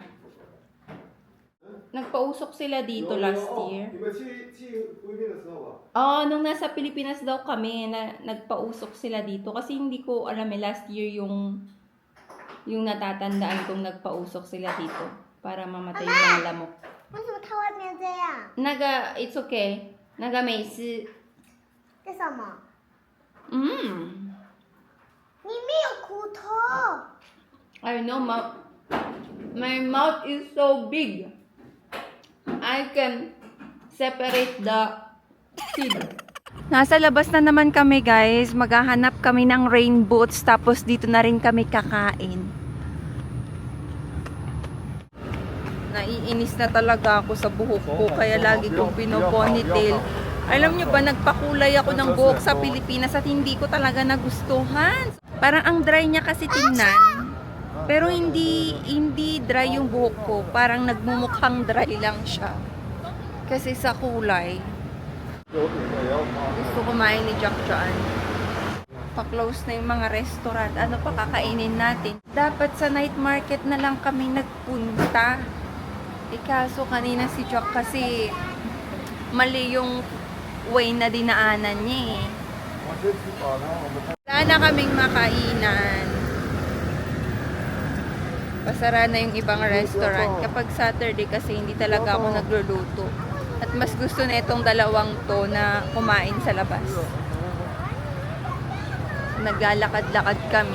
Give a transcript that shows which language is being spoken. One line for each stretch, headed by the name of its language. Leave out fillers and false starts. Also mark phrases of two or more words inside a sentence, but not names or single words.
Filipino: Nagpausok sila dito last year. Nung nasa Pilipinas daw kami, nagpausok sila dito. Kasi hindi ko alam last year yung natatandaan kong nagpausok sila dito. Para mamatay yung mga lamok.
Chinese: 为什么它外面这样？
English: It's okay. 美式。
Chinese: 为什么？嗯。里面有骨头。
English: I know, my mouth is so big. I can separate the seed.
Filipino: Nasa labas na naman kami, guys. Maghahanap kami ng rain boots. Tapos dito na rin kami kakain. Naiinis na talaga ako sa buhok ko. Kaya lagi kong pinoponytail. Alam nyo ba, nagpakulay ako ng buhok sa Pilipinas at hindi ko talaga nagustuhan. Parang ang dry niya kasi tingnan. Pero hindi dry yung buhok ko. Parang nagmumukhang dry lang siya. Kasi sa kulay.
Chinese: 有点也要花。
Filipino: Gusto kumain ni Jack dyan. Pa-close na yung mga restaurant. Ano pa kakainin natin? Dapat sa night market na lang kami nagpunta. Kaso kanina si Jack kasi mali yung way na dinaanan niya eh.
Chinese: 我先吃饱，然后我们再。
Filipino: Wala na kaming makainan. Pasara na yung ibang restaurant. Kapag Saturday kasi hindi talaga ako nagluluto. At mas gusto na itong dalawang to na kumain sa labas. Naglalakad-lakad kami.